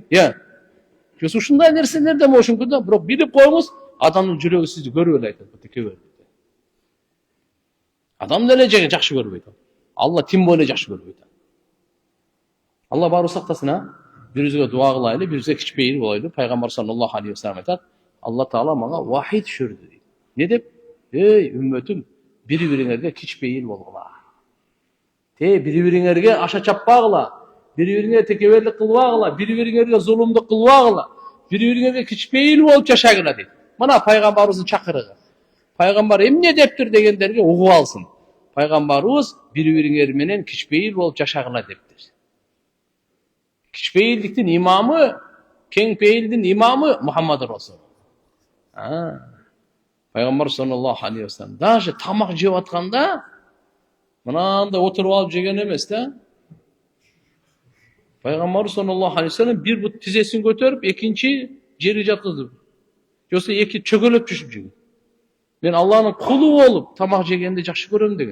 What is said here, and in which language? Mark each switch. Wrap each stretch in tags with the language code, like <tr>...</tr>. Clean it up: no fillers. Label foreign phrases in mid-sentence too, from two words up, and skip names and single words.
<ky>Ушундай нерселерде болушу мүмкүн да, бирок билип коюңуз, адамдын жүрөгү сизди көрүп эле айтат, текебер. Адам деле жакшы көрбөйт. Алла тим боло жакшы көрбөйт. Алла баары сактасын, бирибизге дуа кылайлы, бирибизге кичпейил болойлу. Пайгамбар</ky> <ar>صلى الله عليه وسلم</ar> <ky>айтат, Алла Таала мага вахид түшүрдү дейт. Не деп?</ky> <tr>Ey ümmetim,</tr> <ky>бири-бириңерге кичпейил болгула. Бири-бириңерге аша чаппагыла, бири-бириңерге текеберлик кылбагыла, бири-бириңерге зулумдук кылбагыла, бири-бириңерге кичпейил болуп жашагыла дейт. Мына пайгамбарыбыздын чакырыгы. Пайгамбар эмне дептир дегендерге угуп алсын. Пайгамбарыбыз бири-бириңер менен кичпейил болуп жашагыла дептир. Кичпейилдиктин имамы, кеңпейилдин имамы Мухаммад Расул. Пайгамбар</ky> <ar>صلى الله عليه وسلم</ar> <ky>даже тамак жеп атканда мынандай отуруп алып жеген эмес да. Пайгамбарыбыз</ky> <ar>صلى الله عليه وسلم</ar> <ky>бир бут тизесин көтөрүп, экинчи жерге жаткызып. Жоса эки чөгөлөп түшүп жеген. Мен Аллахнын кулу болуп тамак жегенди жакшы көрөм деген.</ky>